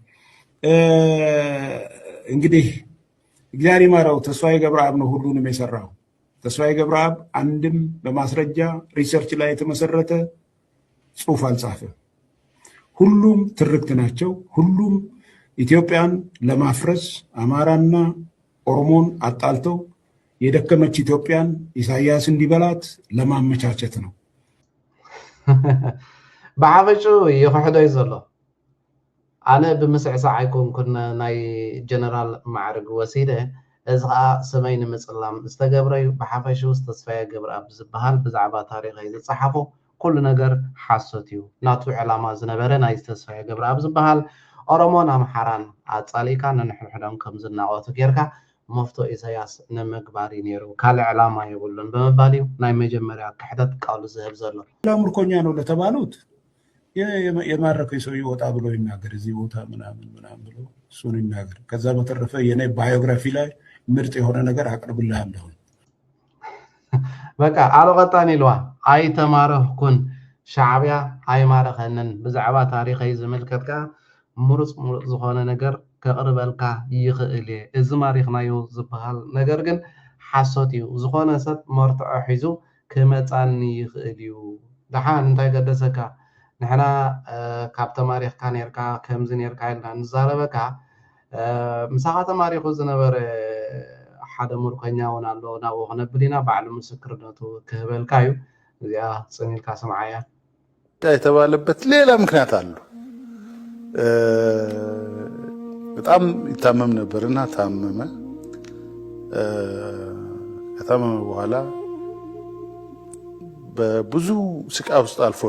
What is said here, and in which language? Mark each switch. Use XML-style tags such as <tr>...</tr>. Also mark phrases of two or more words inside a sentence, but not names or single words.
<am>እንግዲህ እግዚአብሔር ይማረው ተስፋዬ ገብረአብ ነው ሁሉንም የሰራው። ተስፋዬ ገብረአብ አንድም በማስረጃ ሪሰርች ላይ የተመሰረተ ጽሑፍ አልጻፈም። ሁሉም ትርክት ናቸው። ሁሉም ኢትዮጵያን ለማፍረስ አማራና ኦሮሞን አጣልተው የደከመች ኢትዮጵያን ኢሳያስ እንዲበላት ለማመቻቸት ነው።</am> <ti>ብዓበጩ ይኽሕዶይ ዘሎ ኣነ ብምስዕሳዕ ኣይኮንኩን ናይ ጀነራል ማዕርግ ወሲደ እዚ ከዓ ሰመይ ንምፅላም ዝተገብረ እዩ። ብሓፈሹ ተስፋዬ ገብረአብ ዝበሃል ብዛዕባ ታሪኸይ ዝፀሓፎ ኩሉ ነገር ሓሶት እዩ። ናቱ ዕላማ ዝነበረ ናይ ተስፋዬ ገብረአብ ዝበሃል ኦሮሞን ኣምሓራን ኣፃሊካ ነንሕድሕዶም ከም ዝናቆቱ ጌርካ መፍቶ ኢሳያስ ንምግባር ነይሩ ካልእ ዕላማ የብሉን ብምባል እዩ ናይ መጀመርያ ክሕደት ቃሉ ዝህብ ዘሎ።</ti> <am>ምርኮኛ ነው ለተባሉት የማረከኝ ሰው ይወጣ ብሎ ይናገር እዚህ ቦታ ምናምን ብሎ እሱን ይናገር። ከዛ በተረፈ የኔ ባዮግራፊ ላይ ምርጥ የሆነ ነገር አቅርብልሃለሁ። በቃ አልቀጣን ይልዋ</am> <ti>ኣይተማረኽኩን ሻዕብያ ኣይማረኸንን ብዛዕባ ታሪኸይ ዝምልከትካ ምሩፅ ዝኾነ ነገር ከቅርበልካ ይኽእል እየ። እዚ ማሪኽናዮ ዝበሃል ነገር ግን ሓሶት እዩ። ዝኾነ ሰብ መርትዖ ሒዙ ክመፃኒ ይኽእል እዩ። ድሓን እንታይ ገደሰካ ንሕና ካብ ተማሪኽካ ነርካ ከምዚ ነርካ ኢልና ንዛረበካ ምሳኻ ተማሪኹ ዝነበረ ሓደ ምርኮኛ እውን ኣሎ ናብኡ ክነብል ኢና ባዕሉ ምስክርነቱ ክህበልካ እዩ። እዚኣ ፅኒልካ ስምዓያ</ti> <am>የተባለበት ሌላ ምክንያት አሉ። በጣም ይታመም ነበርና ታመመ። ከታመመ በኋላ በብዙ ስቃይ ውስጥ አልፎ</am>